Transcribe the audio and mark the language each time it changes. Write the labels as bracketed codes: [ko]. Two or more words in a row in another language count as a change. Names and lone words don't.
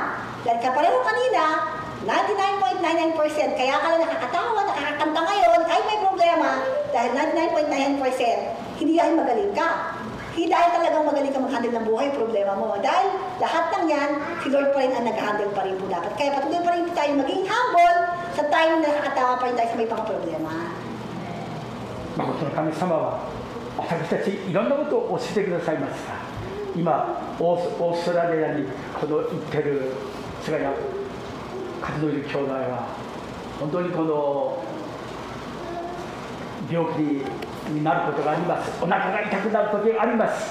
[tl] Dahil kapareho kanina, 99.99%, kaya ka lang nakakatawa, nakakakanta ngayon, kahit may problema, dahil 99.99%, hindi dahil magaling ka. Hindi dahil talagang magaling ka mag-handle ng buhay, problema mo. Dahil lahat ng yan, si Lord pa rin ang nag-handle pa rin po dapat. Kaya patuloy pa rin tayo maging humble sa time na nakakatawa pa rin tayo sa may mga problema. [ja] 誠の神様は私たちいろんなことを教えてくださいますが、今オーストラリアに行ってる菅谷和則兄弟は本当に病気になることがあります。お腹が痛くなる時があります。